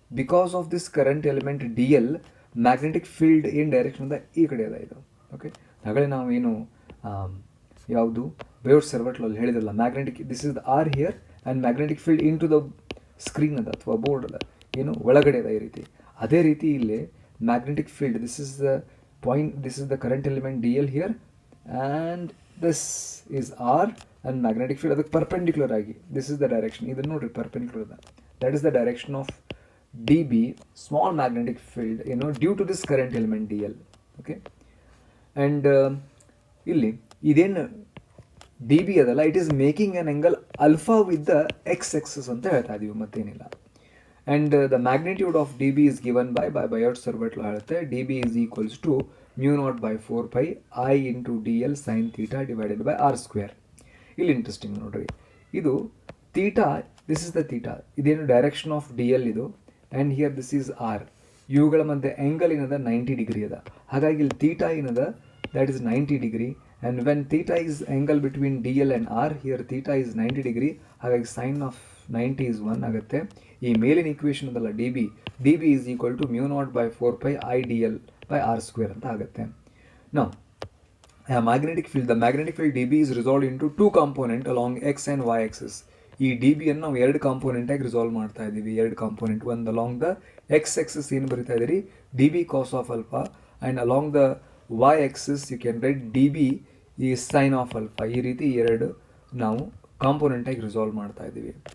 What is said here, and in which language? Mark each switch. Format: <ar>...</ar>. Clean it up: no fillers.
<en>because of this current element d l,</en> <kn>magnetic field ಏನು direction ಅದ ಈ ಕಡೆ ಅದ ಇದು. ಓಕೆ, ಹಾಗಲೇ ನಾವು ಏನು ಯಾವುದು ಬಯೋಟ್-ಸರ್ವರ್ಟ್ ಲಾ ಹೇಳಿದ್ರಲ್ಲ, magnetic,</kn> <en>this is the r here and magnetic field into the screen</en> <kn>ಅದ ಅಥವಾ ಬೋರ್ಡ್ ಅದ, ಏನು ಒಳಗಡೆ ಅದ ಈ ರೀತಿ. ಅದೇ ರೀತಿ ಇಲ್ಲಿ magnetic field,</kn> <en>this is the point, this is the current element dl here, and this is r, and magnetic field</en> <kn>ಅದಕ್ಕೆ ಪರ್ಪೆಂಡಿಕ್ಯುಲರ್ ಆಗಿ</kn> <en>this is the direction,</en> <kn>ಇದನ್ನು ನೋಡ್ರಿ perpendicular ಅದ,</kn> <en>that is the direction of db small magnetic field, you know, due to this current element dl. Okay, and</en> <kn>ಇಲ್ಲಿ ಇದೇನು D B ಅದಲ್ಲ,</kn> <en>it is making an angle alpha with the x axis</en> <kn>ಅಂತ ಹೇಳ್ತಾ ಇದೀವಿ, ಮತ್ತೇನಿಲ್ಲ.</kn> <en>And the magnitude of d b is given by Biot Savart law ಹೇಳುತ್ತೆ, d b is equals to μ0/4π I into d l sine theta divided by r square.</en> <kn>ಇಲ್ಲಿ interesting ನೋಡ್ರಿ, ಇದು theta,</kn> <en>This is the theta, ಇದೇನು direction of d l ಇದು, and here this is r.</en> <kn>ಇವುಗಳ ಮಧ್ಯೆ angle ಏನದ 90 degree ಅದ, ಹಾಗಾಗಿ ಇಲ್ಲಿ ಥೀಟಾ ಏನದ</kn> <en>that is 90 degree, and when theta is angle between dl and r, here theta is 90 degree, ಹಾಗಾಗಿ sin of 90 is 1 ಆಗುತ್ತೆ.</en> <kn>ಈ ಮೇಲಿನ ಇಕ್ವೇಷನ್ ಅದಲ್ಲ D B</kn> <en>is equal to μ0/4π I dl by r square</en> <kn>ಅಂತ ಆಗುತ್ತೆ.</kn> <en>Now magnetic field, the magnetic field dB is resolved into two component along x and y axis.</en> <kn>ಈ D B ಅನ್ನು ನಾವು ಎರಡು ಕಾಂಪೋನೆಂಟ್ ಆಗಿ resolve ಮಾಡ್ತಾ ಇದ್ದೀವಿ, ಎರಡು ಕಾಂಪೋನೆಂಟ್, ಒಂದು ಅಲಾಂಗ್ ದ ಎಕ್ಸ್ ಎಕ್ಸಿಸ್ ಏನು ಬರಿತಾ ಇದ್ದೀರಿ D B cos of alpha,</kn> <en>And along the y axis you can write dB is sin of alpha.</en> <kn>ಈ ರೀತಿ ಎರಡು ನಾವು ಕಾಂಪೋನೆಂಟ್ ಆಗಿ ರಿಸಾಲ್ವ್ ಮಾಡ್ತಾ ಇದ್ದೀವಿ.</kn>